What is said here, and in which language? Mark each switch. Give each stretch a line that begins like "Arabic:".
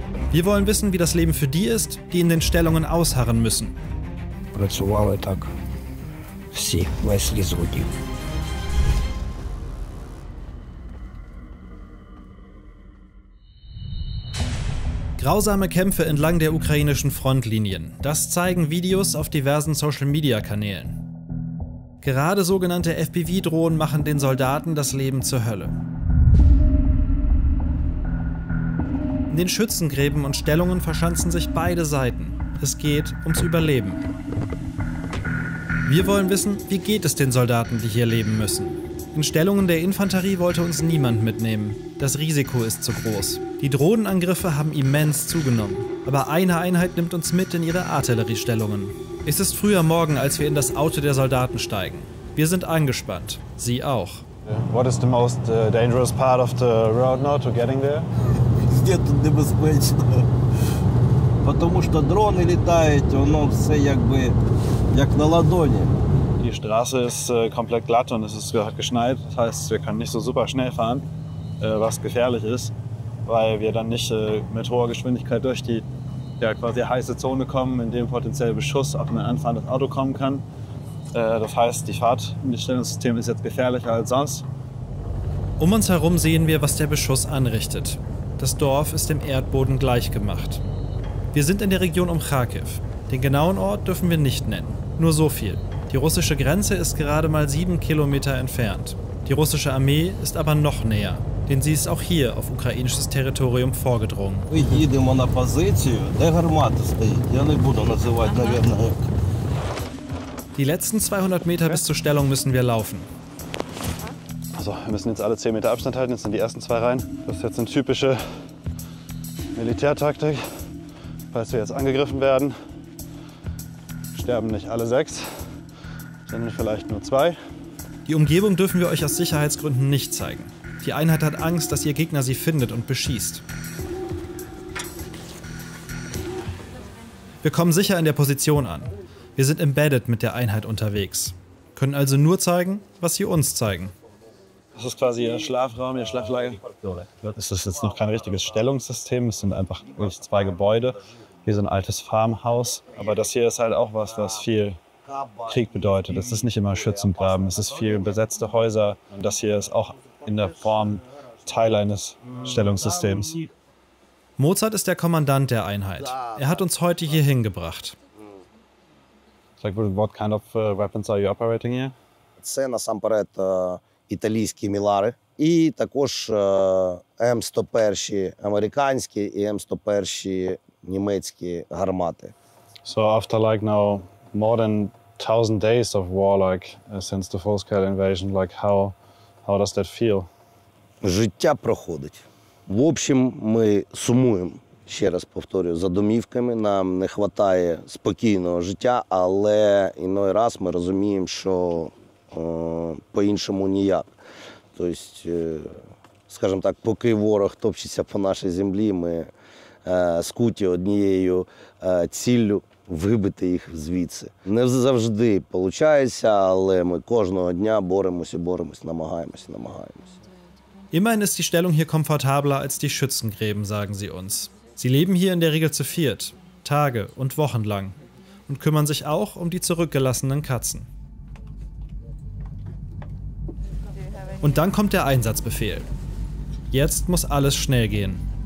German: Wir wollen wissen, wie das Leben für die ist, die in den Stellungen ausharren müssen.
Ukrainian: Працювали так всі, весь ліс гудів.
German: Grausame Kämpfe entlang der ukrainischen Frontlinien. Das zeigen Videos auf diversen Social-Media-Kanälen. Gerade sogenannte FPV-Drohnen machen den Soldaten das Leben zur Hölle. In den Schützengräben und Stellungen verschanzen sich beide Seiten. Es geht ums Überleben. Wir wollen wissen, wie geht es den Soldaten, die hier leben müssen. In Stellungen der Infanterie wollte uns niemand mitnehmen. Das Risiko ist zu groß. Die Drohnenangriffe haben immens zugenommen. Aber eine Einheit nimmt uns mit in ihre Artilleriestellungen. Es ist früher Morgen, als wir in das Auto der Soldaten steigen. Wir sind angespannt. Sie auch.
English: What is the most dangerous part of the road now to getting there?
Ukrainian: Де тут небезпечно? Тому що дрони літають, воно все якби як на ладоні.
German: Die Straße ist komplett glatt und es ist geschneit. Das heißt, wir können nicht so super schnell fahren, was gefährlich ist, weil wir dann nicht mit hoher Geschwindigkeit durch die quasi heiße Zone kommen, in dem potenziell Beschuss auf ein anfahrendes Auto kommen kann. Das heißt, die Fahrt in das Stellungssystem ist jetzt gefährlicher als sonst. Um uns herum sehen wir, was der Beschuss anrichtet. Das Dorf ist dem Erdboden gleichgemacht. Wir sind in der Region um Charkiw. Den genauen Ort dürfen wir nicht nennen. Nur so viel. Die russische Grenze ist gerade mal 7 Kilometer entfernt. Die russische Armee ist aber noch näher, denn sie ist auch hier auf ukrainisches Territorium vorgedrungen.
Ukrainian: Ми їдемо на позицію, де гармата стоїть. Я не буду називати, мабуть.
German: Die letzten 200 Meter bis zur Stellung müssen wir laufen. Also, wir müssen jetzt alle 10 Meter Abstand halten. Jetzt sind die ersten 2 rein. Das ist jetzt eine typische Militärtaktik. Falls wir jetzt angegriffen werden, sterben nicht alle 6, sondern vielleicht nur 2. Die Umgebung dürfen wir euch aus Sicherheitsgründen nicht zeigen. Die Einheit hat Angst, dass ihr Gegner sie findet und beschießt. Wir kommen sicher in der Position an. Wir sind embedded mit der Einheit unterwegs. Können also nur zeigen, was sie uns zeigen. Das ist quasi Ihr Schlafraum, Ihr Schlaflager. Es ist jetzt noch kein richtiges Stellungssystem. Es sind einfach wirklich 2 Gebäude. Hier so ein altes Farmhaus. Aber das hier ist halt auch was viel Krieg bedeutet. Es ist nicht immer Schützengraben. Es ist viel besetzte Häuser. Und das hier ist auch in der Form Teil eines Stellungssystems. Mozart ist der Kommandant der Einheit. Er hat uns heute hier hingebracht.
English: Like, what kind of weapons are you operating here?
Ukrainian: Це насамперед італійські мілари і також М101 американські і М101 німецькі гармати.
English: So after like now more than 1,000 days of war, like since the full-scale invasion, like how does that feel?
Ukrainian: Життя проходить. В общем, ми сумуємо. Ще раз повторюю, за домівками нам не вистачає спокійного життя, але іной раз ми розуміємо, що по-іншому ніяк. Тобто, скажімо так, поки ворог топчеться по нашій землі, ми скуті однією ціллю вибити їх звідси. Не завжди виходить, але ми кожного дня боремось, намагаємось.
German: Immerhin ist die Stellung hier komfortabler als die Schützengräben, sagen sie uns. Sie leben hier in der Regel zu viert, Tage und Wochen lang, und kümmern sich auch um die zurückgelassenen Katzen. Und dann kommt der Einsatzbefehl. Jetzt muss alles schnell gehen.